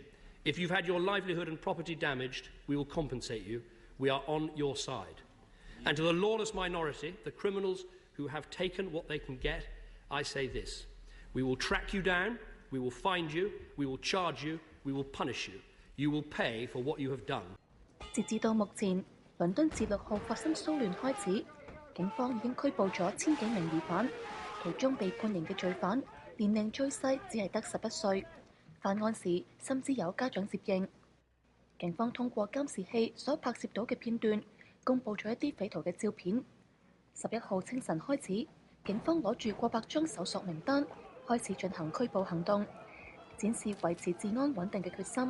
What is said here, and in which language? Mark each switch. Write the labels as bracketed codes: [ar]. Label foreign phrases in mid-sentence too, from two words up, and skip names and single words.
[en] If you've had your livelihood and property damaged, we will compensate you. We are on your side. And to the lawless minority, the criminals who have taken what they can get, I say this. We will track you down, we will find you, we will charge you, we will punish you. You will pay for what you have done. [yue] 截至到目前，倫敦自6號發生騷亂開始，警方已經拘捕咗1000幾名疑犯，其中被判刑嘅罪犯年齡最細只係得11歲，犯案時甚至有家長接應。警方通過監視器所拍攝到嘅片段，公佈咗一啲匪徒嘅照片。11號清晨開始，警方攞住過百張搜索名單，開始進行拘捕行動，展示維持治安穩定嘅決心。